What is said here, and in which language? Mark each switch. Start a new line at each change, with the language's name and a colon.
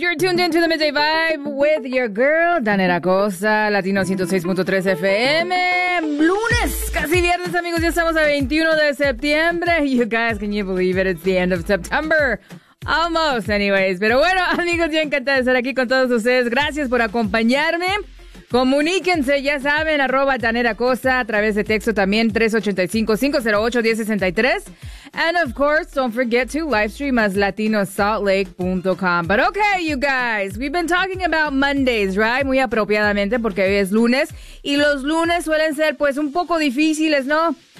English: You're tuned into The Midday Vibe with your girl, Danette Acosta, Latino 106.3 FM.
Spanish: Lunes, casi viernes, amigos. Ya estamos a 21 de septiembre.
English: You guys, can you believe it? It's the end of September. Almost, anyways.
Spanish: Pero bueno, amigos, yo encantada de estar aquí con todos ustedes. Gracias por acompañarme. Comuníquense, ya saben, arroba Danette Acosta, a través de texto también, 385-508-1063.
English: And of course, don't forget to live stream as latinosaltlake.com. But okay, you guys, we've been talking about Mondays, right?
Spanish: Muy apropiadamente, porque hoy es lunes, y los lunes suelen ser, pues, un poco difíciles, ¿no?